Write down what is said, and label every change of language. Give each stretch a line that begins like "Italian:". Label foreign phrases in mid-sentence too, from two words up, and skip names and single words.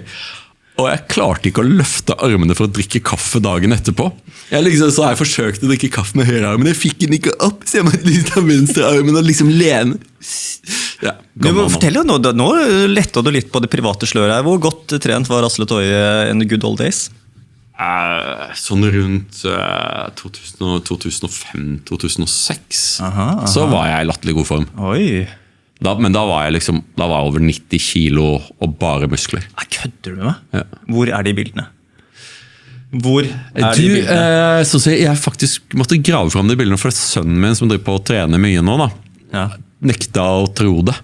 Norwegian: Og jeg klarte ikke å løfte armene for å drikke kaffe dagen etterpå. Så jeg forsøkte å drikke kaffe med høyre armen, jeg fikk den ikke opp, så jeg måtte litt av venstre armen og liksom lene. Ja, du må fortelle, nå lettet du litt på det private sløret her. Hvor godt trent var Asle Toje
English: in the good old days?
Norwegian: Sånn rundt 2005-2006 så var jeg I latterlig god form. Men da var jeg over 90 kilo og bare muskler. Kødder du med meg? Ja. Hvor de bildene? Jeg faktisk måtte grave frem de bildene, for det sønnen min som driver på å trene mye nå da, nekta å tro det.